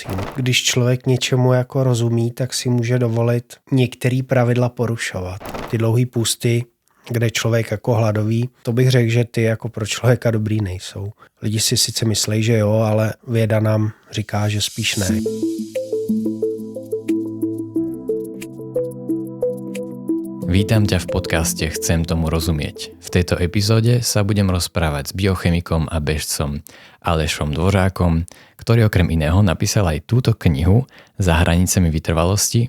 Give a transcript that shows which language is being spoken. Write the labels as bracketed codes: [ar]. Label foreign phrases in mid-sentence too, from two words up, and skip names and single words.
[cs] Když člověk něčemu jako rozumí, tak si může dovolit některé pravidla porušovat. Ty dlouhý půsty, kde člověk jako hladový, to bych řekl, že ty jako pro člověka dobrý nejsou. Lidi si sice myslí, že jo, ale věda nám říká, že spíš ne. [sk] Vítam ťa v podcaste Chcem tomu rozumieť. V tejto epizóde sa budem rozprávať s biochemikom a bežcom Alešom Dvořákom, ktorý okrem iného napísal aj túto knihu Za hranicemi vytrvalosti.